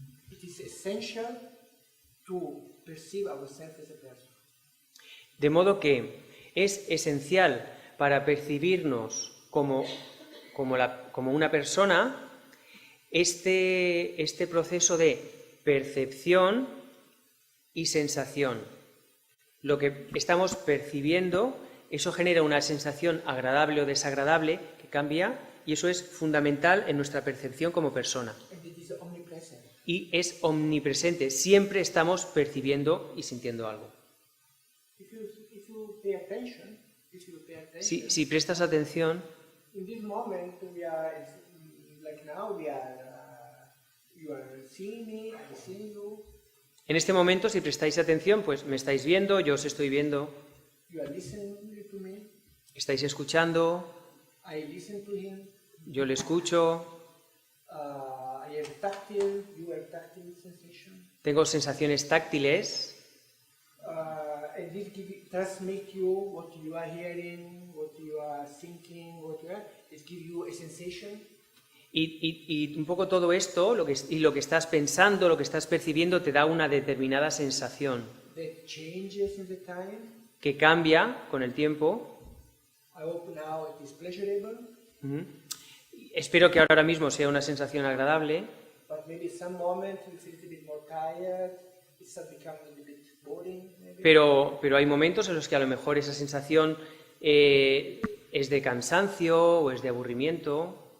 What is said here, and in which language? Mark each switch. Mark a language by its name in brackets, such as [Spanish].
[English] it is essential to perceive ourselves as a person. [Spanish] De modo que es esencial para percibirnos como una persona este proceso de percepción y sensación. Lo que estamos percibiendo, eso genera una sensación agradable o desagradable que cambia, y eso es fundamental en nuestra percepción como persona. [English] And it is omnipresent. [Spanish] Y es omnipresente, siempre estamos percibiendo y sintiendo algo. [English] If you pay attention, [Spanish] Si prestas atención, [English] in this moment we are, like now we are, you are seeing me, I'm seeing you, [Spanish] en este momento, si prestáis atención, pues me estáis viendo, yo os estoy viendo, [English] you are listening to me, [Spanish] estáis escuchando, [English] I listen to him, [Spanish] yo le escucho, [English] I have tactile, you have tactile sensation, [Spanish] tengo sensaciones táctiles, [English] and this transmit you what you are hearing, what you are thinking, what you are, it gives you a sensation. [Spanish] y un poco todo esto, lo que estás pensando, lo que estás percibiendo, te da una determinada sensación [English] That changes in the time. [Spanish] que cambia con el tiempo. [English] I hope now it is pleasurable, Ujú. [Spanish] Espero que ahora mismo sea una sensación agradable, [English] but maybe some moment you feel a little bit more tired, it starts becoming a little bit boring, maybe. [Spanish] pero hay momentos en los que a lo mejor esa sensación es de cansancio o es de aburrimiento.